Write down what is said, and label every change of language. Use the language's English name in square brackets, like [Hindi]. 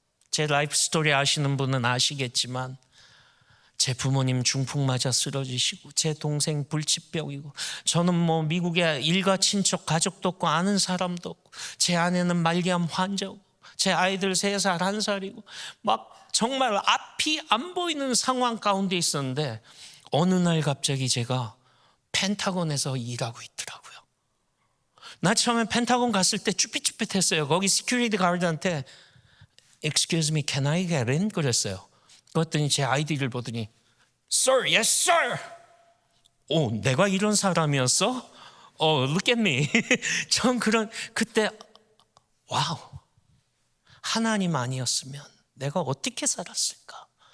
[Korean] 제 라이프 스토리 아시는 분은 아시겠지만 제 부모님 중풍 맞아 쓰러지시고, 제 동생 불치병이고, 저는 뭐 미국에 일가 친척 가족도 없고 아는 사람도 없고, 제 아내는 말기암 환자고, 제 아이들 3살 1살이고, 막 정말 앞이 안 보이는 상황 가운데 있었는데 어느 날 갑자기 제가 펜타곤에서 일하고 있더라고요. 나 처음에 펜타곤 갔을 때 쭈삣쭈삣했어요. 거기 시큐리티 가드한테 [English] Excuse me, can I get in? [Korean] 그랬어요. 그랬더니 제 아이디를 보더니 [English] Sir, yes sir. [Korean] 오, 내가 이런 사람이었어? [English] look at me. [Korean] 전 그때 와우, 하나님 아니었으면 내가 어떻게 살았을까?